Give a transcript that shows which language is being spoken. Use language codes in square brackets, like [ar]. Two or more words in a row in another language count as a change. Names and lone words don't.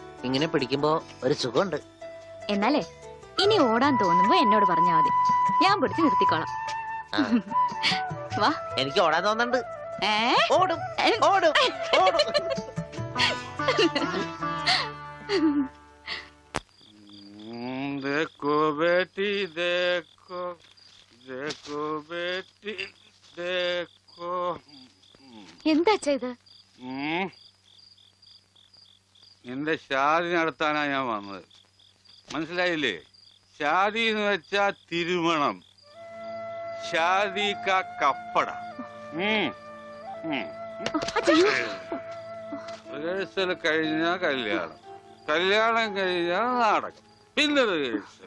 [ml] ഇങ്ങനെ പിടിക്കുമ്പോ ഒരു സുഖമുണ്ട്. എന്നാലേ ഇനി ഓടാൻ തോന്നുമ്പോ എന്നോട് പറഞ്ഞാ മതി, ഞാൻ പിടിച്ച് നിർത്തിക്കോളാം. ആ. വാ. എനിക്ക് ഓടാൻ തോന്നുന്നുണ്ട്. ഏ? ഓടും ഓടും ഓടും. [hi] देखो बेटी देखो देखो बेटी देखो [ml] എന്താ അച്ഛാ ഇത്? നിന്റെ ഷാദി നടത്താനാ ഞാൻ വന്നത്, മനസ്സിലായില്ലേ? ഷാദി എന്ന് വെച്ചാ തിരുമണം, [hi] शादी का कपड़ा. [ml] റിഹേഴ്സൽ കഴിഞ്ഞാ കല്യാണം, കല്യാണം കഴിഞ്ഞാ നാടകം, പിന്നെ റിഹേഴ്സൽ.